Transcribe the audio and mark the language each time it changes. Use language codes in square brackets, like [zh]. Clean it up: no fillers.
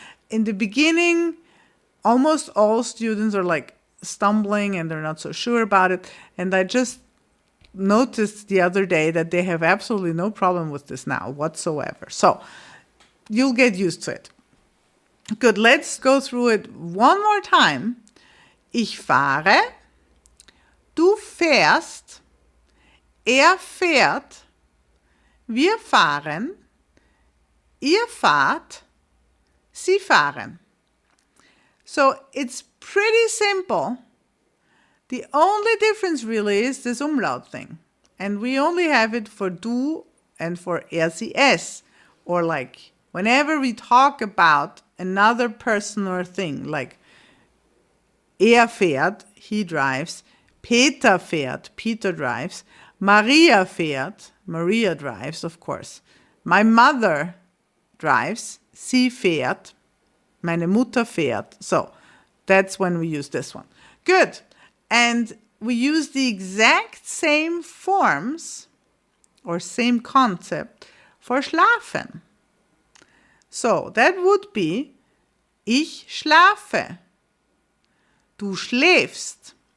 [en] In the beginning, almost all students are like stumbling and they're not so sure about it. And I just noticed the other day that they have absolutely no problem with this now whatsoever. So you'll get used to it. Good, let's go through it one more time. [de] Ich fahre, du fährst, er fährt, wir fahren, ihr fahrt, sie fahren. [en] So it's pretty simple. The only difference really is this umlaut thing. And we only have it for du and for RCS. Or like whenever we talk about another person or thing, like [de] er fährt, [en] he drives, [de] Peter fährt, [en] Peter drives, [de] Maria fährt, [en] Maria drives, of course. My mother drives, [de] sie fährt, meine Mutter fährt. [en] So that's when we use this one. Good. And we use the exact same forms or same concept for schlafen. So that would be [de] ich schlafe. Du schläfst.